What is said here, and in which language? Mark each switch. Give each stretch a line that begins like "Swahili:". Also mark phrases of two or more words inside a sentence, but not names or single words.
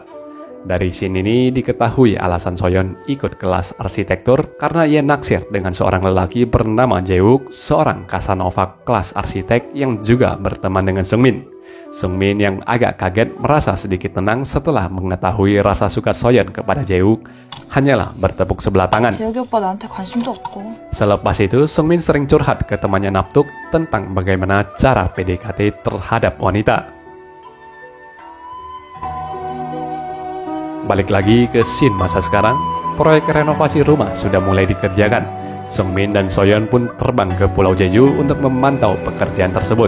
Indonesian: Dari scene ini diketahui alasan Soyeon ikut kelas arsitektur karena ia naksir dengan seorang lelaki bernama Jae-wook, seorang Casanova kelas arsitek yang juga berteman dengan Sungmin. Sungmin yang agak kaget merasa sedikit tenang setelah mengetahui rasa suka Soyeon kepada Jae-wook hanyalah bertepuk sebelah tangan.
Korean: 재혁이 오빠 나한테 관심도 없고.
Indonesian: Selepas itu, Sungmin sering curhat ke temannya Naptuk tentang bagaimana cara PDKT terhadap wanita. Balik lagi ke scene masa sekarang, proyek renovasi rumah sudah mulai dikerjakan. Sungmin dan Soyeon pun terbang ke Pulau Jeju untuk memantau pekerjaan tersebut.